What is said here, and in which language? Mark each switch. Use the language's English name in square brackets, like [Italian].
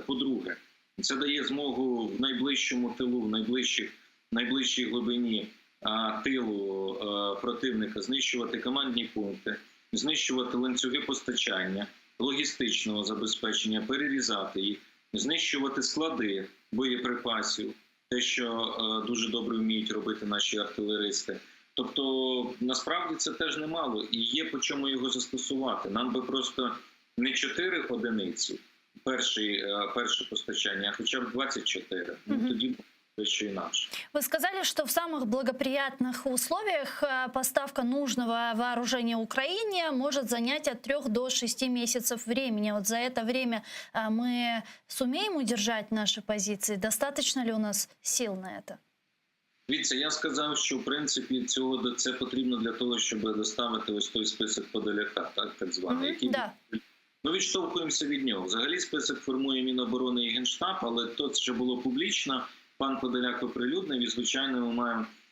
[Ukrainian] По-друге, це дає змогу в найближчому тилу, в найближчій глибині тилу противника знищувати командні пункти, знищувати ланцюги постачання, логістичного забезпечення, перерізати їх, знищувати склади боєприпасів, те, що дуже добре вміють робити наші артилеристи. Тобто, насправді це теж немало і є по чому його застосувати. Нам би просто не 4 одиниці, перше постачання, а хоча б 24. [Russian] Тоді еще иначе. Вы сказали, что в самых благоприятных условиях поставка нужного вооружения Украине может занять от 3 до 6 месяцев времени. Вот за это время мы сумеем удержать наши позиции? Достаточно ли у нас сил на это? [Ukrainian] Дивіться, я сказав, що в принципі це потрібно для того, щоб доставити ось той список Подоляка, так званий, який ми відштовхуємося від нього. Взагалі список формує Міноборони і Генштаб, але то, що було публічно, пан Подоляк оприлюднив, і, звичайно, ми маємо...